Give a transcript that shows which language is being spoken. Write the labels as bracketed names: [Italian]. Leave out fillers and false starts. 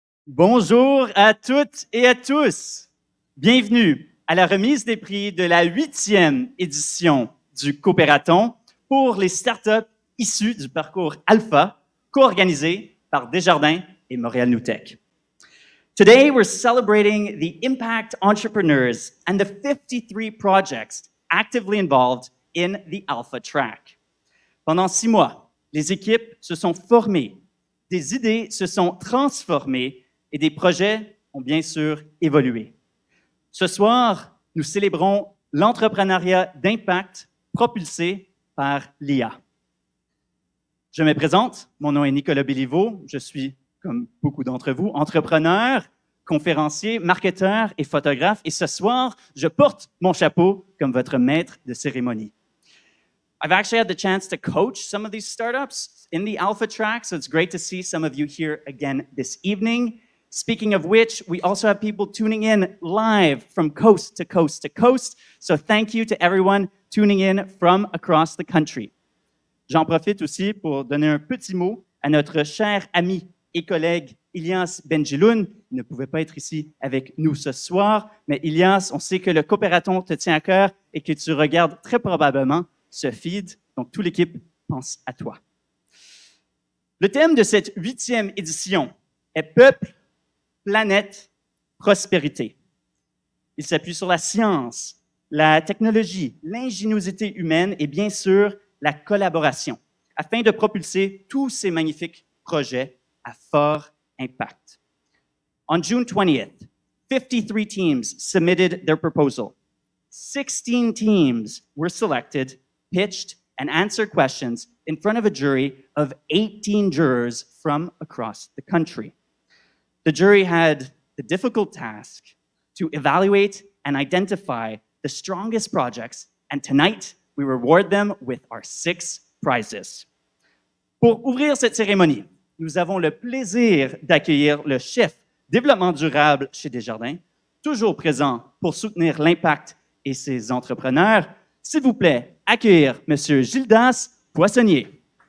[French] Bonjour à toutes et à tous. Bienvenue à la remise des prix de la 8e édition du Coopératon pour les startups issues du parcours Alpha, co-organisé par Desjardins et Montréal NewTech. [English] Today, we're celebrating the impact entrepreneurs and the 53 projects actively involved in the Alpha Track. [French] Pendant 6 mois, les équipes se sont formées, des idées se sont transformées et des projets ont bien sûr évolué. Ce soir, nous célébrons l'entrepreneuriat d'impact propulsé par l'IA. Je me présente, mon nom est Nicolas Béliveau, je suis, comme beaucoup d'entre vous, entrepreneur, conférencier, marketeur et photographe, et ce soir, je porte mon chapeau comme votre maître de cérémonie. [English] I've actually had the chance to coach some of these startups in the Alpha Track, so it's great to see some of you here again this evening. Speaking of which, we also have people tuning in live from coast to coast to coast, so thank you to everyone tuning in from across the country. [French] J'en profite aussi pour donner un petit mot à notre cher ami et collègue Ilias Benjeloun. Il ne pouvait pas être ici avec nous ce soir, mais Ilias, on sait que le Coopératon te tient à cœur et que tu regardes très probablement ce feed, donc toute l'équipe pense à toi. Le thème de cette 8e édition est Peuple, planète, prospérité. Il s'appuie sur la science, la technologie, l'ingéniosité humaine et bien sûr la collaboration, afin de propulser tous ces magnifiques projets à fort impact. [English] On June 20th, 53 teams submitted their proposal. 16 teams were selected, pitched, and answered questions in front of a jury of 18 jurors from across the country. The jury had the difficult task to evaluate and identify the strongest projects, and tonight we reward them with our 6 prizes. [French] Pour ouvrir cette cérémonie, nous avons le plaisir d'accueillir le chef développement durable chez Desjardins, toujours présent pour soutenir l'impact et ses entrepreneurs. S'il vous plaît, accueillir M. Gildas Poissonnier.